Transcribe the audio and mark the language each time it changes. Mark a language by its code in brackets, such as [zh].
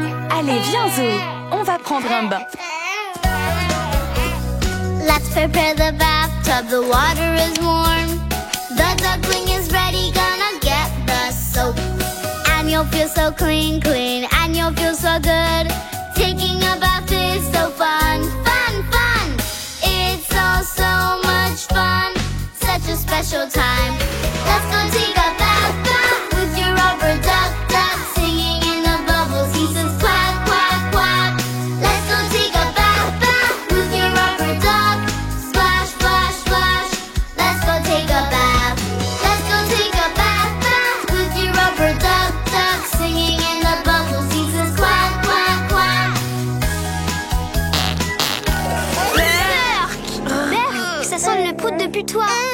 [fr] Allez, viens Zoé, on va prendre un bain. [en] Let's prepare the bathtub, the water is warm. The duckling is ready, gonna get the soap. And you'll feel so clean, and you'll feel so good. Taking a bath is so fun, fun. It's all so much fun, such a special time. Let's go take a bath with your rubber duck, singing in the bubbles. He says quack, quack, quack. Let's go take a bath with your rubber duck. Splash, splash, splash. Let's go take a bath. Let's go take a bath with your rubber duck, singing in the bubbles. He says quack, quack, quack. [fr] Berk, ça sent le prout de putois.